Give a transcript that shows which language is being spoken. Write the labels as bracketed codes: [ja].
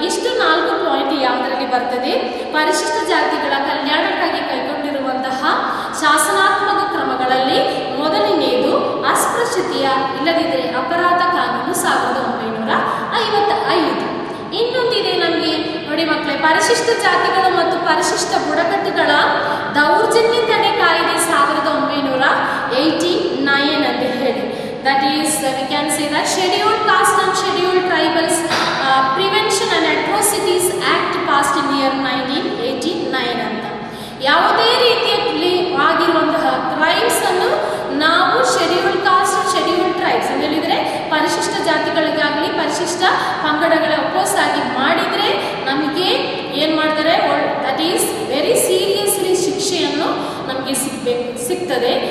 [kn] ಇಷ್ಟು 4 ಪಾಯಿಂಟ್ ಯಾವುದರಲ್ಲಿ ಬರ್ತದೆ? ಪರಿಶಿಷ್ಟ ಜಾತಿಗಳ ಕಲ್ಯಾಣಕ್ಕಾಗಿ ಕೈಗೊಂಡಿರುವಂತಹ ಶಾಸನಾತ್ಮಕ ಕ್ರಮಗಳಲ್ಲಿ ಮೊದಲನೆಯದು ಅಸ್ಪೃಶ್ಯತೆಯ ಇಲ್ಲದಿದ್ದರೆ ಅಪರಾಧ ಕಾನೂನು 1955. ಇನ್ನೊಂದಿದೆ ನಮಗೆ ನೋಡಿ ಮಕ್ಕಳೇ, ಪರಿಶಿಷ್ಟ ಜಾತಿಗಳು ಮತ್ತು ಪರಿಶಿಷ್ಟ ಬುಡಕಟ್ಟುಗಳ ದೌರ್ಜನ್ಯ ತಡೆ ಕಾಯ್ದೆ 1989 ಅಂತ ಹೇಳಿ. [en] That is, we can say that Scheduled Caste and Scheduled Tribals Prevention and Atrocities Act passed in year 1989 ಅಂತ. [kn] ಯಾವುದೇ ರೀತಿಯಲ್ಲಿ ಆಗಿರುವಂತಹ ಕ್ರೈಮ್ಸ್ ಅನ್ನು ನಾವು ಶೆಡ್ಯೂಲ್ಡ್ ಕಾಸ್ಟ್, ಶೆಡ್ಯೂಲ್ಡ್ ಟ್ರೈಬ್ಸ್ ಅಂತ ಹೇಳಿದರೆ ಪರಿಶಿಷ್ಟ ಜಾತಿಗಳಿಗಾಗಲಿ ಪರಿಶಿಷ್ಟ ಪಂಗಡಗಳ ಅಪೋಸ್ ಆಗಿ ಮಾಡಿದರೆ ನಮಗೆ ಏನು ಮಾಡ್ತಾರೆ? [en] that is very seriously [kn] ಶಿಕ್ಷೆಯನ್ನು ನಮಗೆ ಸಿಗ್ತದೆ.